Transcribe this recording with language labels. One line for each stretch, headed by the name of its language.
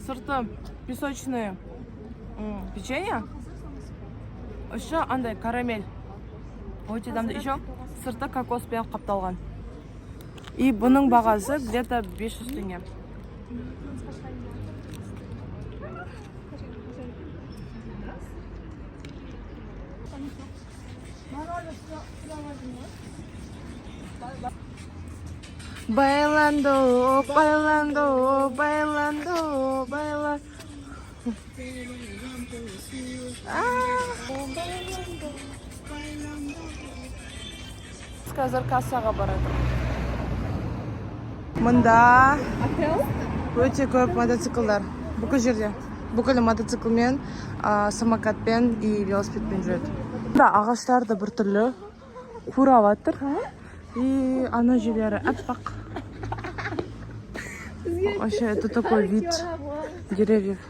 Kazakh: Сырты
Russian: песочные печенье.
Kazakh: Еще андай карамель. Өте дамды. Еще сырты кокоспен қапталған. И бұның бағасы
Russian: где-то
Kazakh: 500 теңге.
Spanish: Bailando, bailando, bailando, bailando.
Kazakh: Қазір кассаға барады. Мында өте көп мотоциклдар. Бүкіл жерде. Бүкіл мотоциклмен, самокатпен и велосипедпен жүреді. Мында ағаштар да біртүрлі қурап жатыр. И ана жерлері аппақ.
Russian: Вообще, это такой вид деревьев.